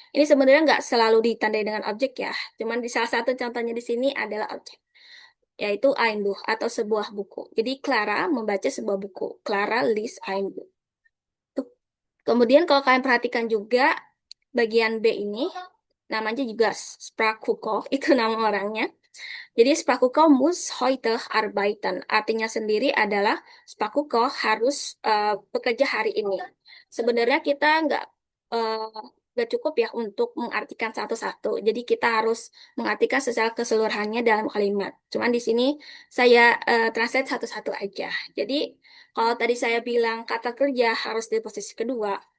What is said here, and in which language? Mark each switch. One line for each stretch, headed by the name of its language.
Indonesian: Ini sebenarnya nggak selalu ditandai dengan objek ya, cuman di salah satu contohnya di sini adalah objek, yaitu ein Buch atau sebuah buku. Jadi Clara membaca sebuah buku.
German: Clara liest ein Buch.
Indonesian: Tuh. Kemudian kalau kalian perhatikan juga bagian B ini namanya juga Sprachkuko, itu nama orangnya. Jadi
German: Spakuko muss heute arbeiten.
Indonesian: Artinya sendiri adalah Spakuko harus bekerja hari ini. Sebenarnya kita nggak cukup ya untuk mengartikan satu-satu. Jadi kita harus mengartikan secara keseluruhannya dalam kalimat. Cuman di sini saya translate satu-satu aja. Jadi kalau tadi saya bilang kata kerja harus di posisi kedua.